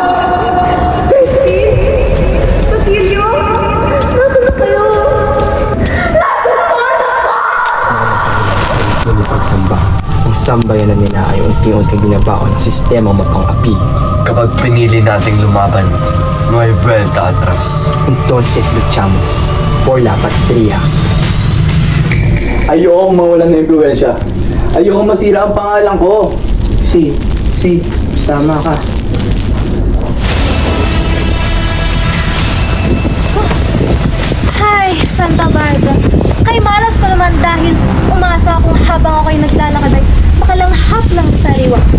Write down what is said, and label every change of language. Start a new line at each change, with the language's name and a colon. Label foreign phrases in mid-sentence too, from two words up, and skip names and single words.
Filipino: Crispin! Basilio! Nasaan na kayo? Yung pagsamba. Ang sambayan na nila ay unti-unting binabaon ng sistema mapang-api. Kapag pinili nating lumaban,
Spanish: no hay vuelta atrás. Entonces luchamos por la patria.
Filipino: Ayokong mawalan ng impluensya. Ayokong masira ang pangalan ko. Si, tama ka. Hi, Santa Barbara. Kay malas ko naman dahil umasa akong habang ako'y naglalakad ay makalanghap lang sa sariwa ko.